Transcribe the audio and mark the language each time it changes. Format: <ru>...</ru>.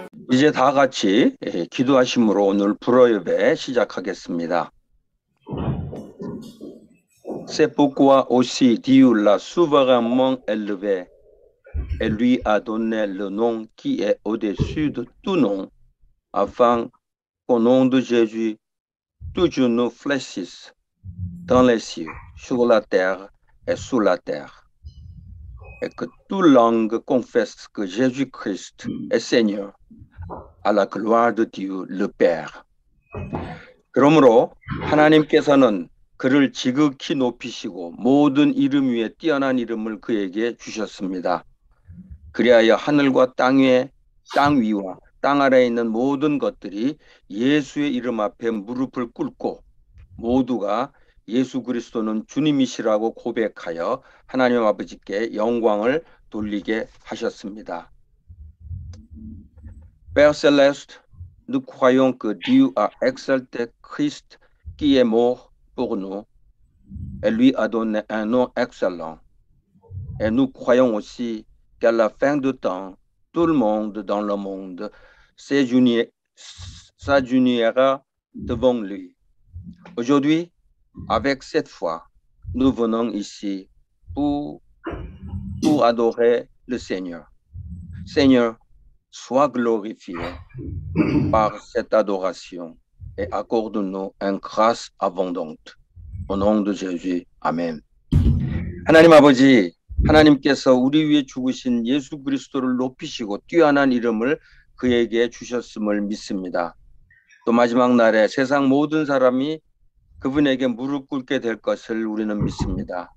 <ko>이제 다 같이 기도하심으로 오늘 불어예배 시작하겠습니다.</ko> <fr>C'est pourquoi aussi Dieu l'a souverainement élevé et lui a donné le nom qui est au-dessus de tout nom, afin qu'au nom de Jésus, tout genou fléchisse dans les cieux, sur la terre et sous la terre, et que toute langue confesse que Jésus-Christ est Seigneur, à la gloire de Dieu le Père.</fr> <ko>그러므로 하나님께서는 그를 지극히 높이시고 모든 이름 위에 뛰어난 이름을 그에게 주셨습니다. 그리하여 하늘과 땅 위와 땅 아래에 있는 모든 것들이 예수의 이름 앞에 무릎을 꿇고 모두가 예수 그리스도는 주님이시라고 고백하여 하나님 아버지께 영광을 돌리게 하셨습니다.</ko> <fr>Père céleste, nous croyons que Dieu a exalté Christ qui est mort pour nous et lui a donné un nom excellent. Et nous croyons aussi qu'à la fin du temps, tout le monde dans le monde s'agenouillera devant lui. Aujourd'hui, avec cette foi, nous venons ici pour adorer le Seigneur. Seigneur, sois glorifié par cette adoration et accorde-nous une grâce abondante. Au nom de Jésus, Amen.</fr> <ko>하나님 아버지, 하나님께서 우리 위해 죽으신 예수 그리스도를 높이시고 뛰어난 이름을 그에게 주셨음을 믿습니다. 또 마지막 날에 세상 모든 사람이 그분에게 무릎 꿇게 될 것을 우리는 믿습니다.</ko>